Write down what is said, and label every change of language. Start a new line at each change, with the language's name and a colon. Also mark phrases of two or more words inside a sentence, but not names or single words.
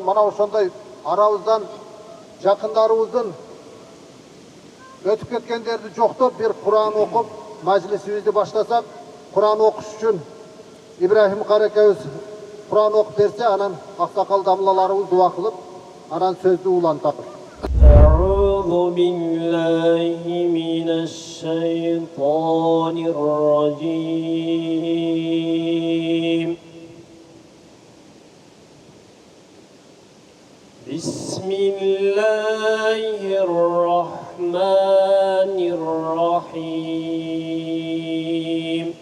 Kyrgyz: Mana ошондой арабыздан жакындарыбыздын өтүп кеткендерди жоктоп бир Кур'ан окуп, majlisибизди баштасак, Кур'ан окуш үчүн Ибрахим каракебиз Кур'ан окуп берсе, анан аксакал дамылаларыбыз дуа кылып, анан сөздү улантат.
Arabic: أعوذ بالله من الشيطان الرجيم بسم الله الرحمن الرحيم